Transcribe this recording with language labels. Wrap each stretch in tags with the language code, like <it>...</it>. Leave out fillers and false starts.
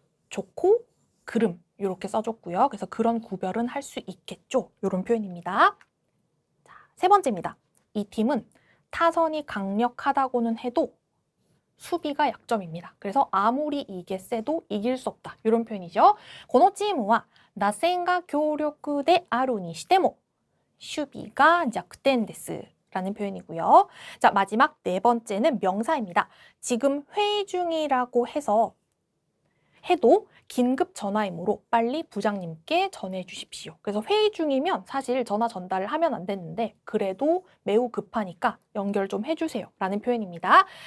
<ko>좋고 그름 이렇게 써줬고요. 그래서 그런 구별은 할 수 있겠죠. 이런 표현입니다. 자, 세 번째입니다. 이 팀은 타선이 강력하다고는 해도 수비가 약점입니다. 그래서 아무리 이게 세도 이길 수 없다. 이런 표현이죠.</ko> <ja>このチームは打線が強力であるにしても守備が弱点です.</ja> <ko>라는 표현이고요. 자, 마지막 네 번째는 명사입니다. 지금 회의 중이라고 해도 긴급 전화이므로 빨리 부장님께 전해 주십시오. 그래서 회의 중이면 사실 전화 전달을 하면 안 되는데 그래도 매우 급하니까 연결 좀 해주세요 라는 표현입니다.</ko>